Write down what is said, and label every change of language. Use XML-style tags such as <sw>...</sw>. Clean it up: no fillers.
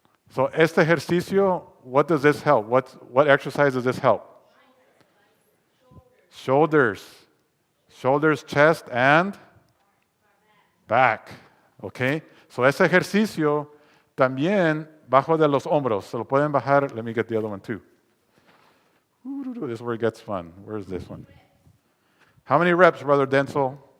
<en>So</en> <es>este ejercicio,</es> <en>what does this help? What exercise does this help? Shoulders, chest, and back. Okay?</en> <es>So ese ejercicio también bajo de los hombros. Se lo pueden bajar.</es> <en>Let me get the other one too. This is where it gets fun. Where's this one? How many reps, Brother Denzel?</en>